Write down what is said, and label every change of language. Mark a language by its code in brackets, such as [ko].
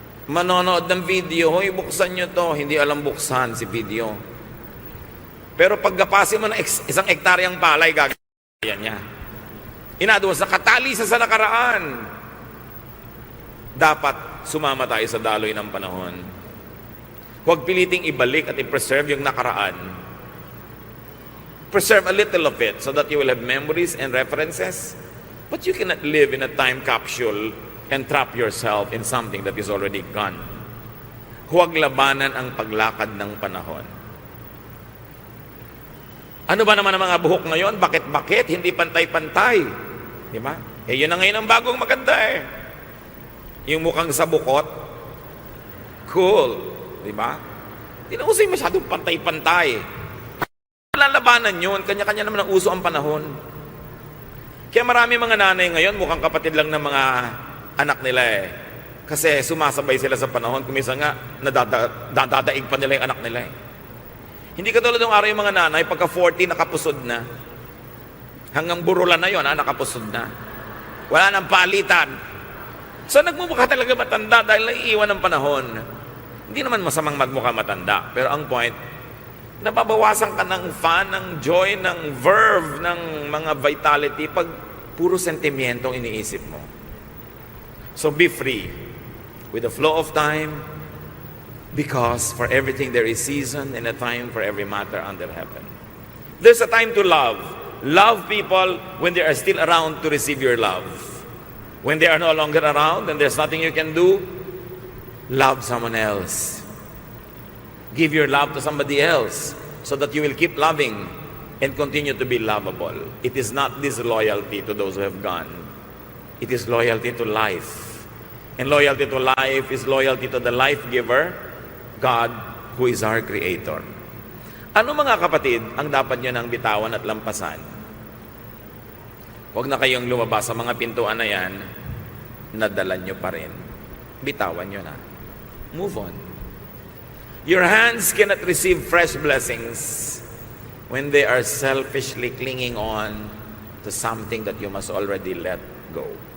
[tl] Manonood ng video, hoy, buksan nyo to. Hindi alam buksan si video. Pero pagkapasin mo ng isang ektaryang palay, gagayan niya. Inaduwas na katali sa nakaraan. Dapat sumama tayo sa daloy ng panahon. Huwag piliting ibalik at i-preserve yung nakaraan. [en] Preserve a little of it so that you will have memories and references. But you cannot live in a time capsule and trap yourself in something that is already gone. [tl] Huwag labanan ang paglakad ng panahon. Ano ba naman ang mga buhok ngayon? Bakit? Hindi pantay-pantay. Di ba? Yun na ngayon ang bagong maganda eh. Yung mukhang sa bukot, cool. Di ba? Hindi na uso yung masyadong pantay-pantay. Lalabanan yun. Kanya-kanya naman ang uso ang panahon. Kaya marami mga nanay ngayon, mukhang kapatid lang ng mga anak nila eh. Kasi sumasabay sila sa panahon. Kumisa nga, nadadaig pa nila yung anak nila eh. Hindi katulad ng araw yung mga nanay, pagka 40, nakapusod na. Hanggang burulan na yun, nakapusod na. Wala nang palitan. So nagmumukha talaga matanda dahil naiiwan ng panahon. Hindi naman masamang magmukha matanda. Pero ang point, nababawasan ka ng fun, ng joy, ng verve, ng mga vitality pag puro sentimiento ang iniisip mo. [en] So be free with the flow of time, because for everything there is season and a time for every matter under heaven. There's a time to love. Love people when they are still around to receive your love. When they are no longer around and there's nothing you can do, love someone else. Give your love to somebody else so that you will keep loving and continue to be lovable. It is not disloyalty to those who have gone. It is loyalty to life. And loyalty to life is loyalty to the life giver, God, who is our Creator. [tl] Ano mga kapatid ang dapat nyo nang bitawan at lampasan? Huwag na kayong lumabas sa mga pintuan na yan, nadala nyo pa rin. Bitawan nyo na. [en] Move on. Your hands cannot receive fresh blessings when they are selfishly clinging on to something that you must already let go.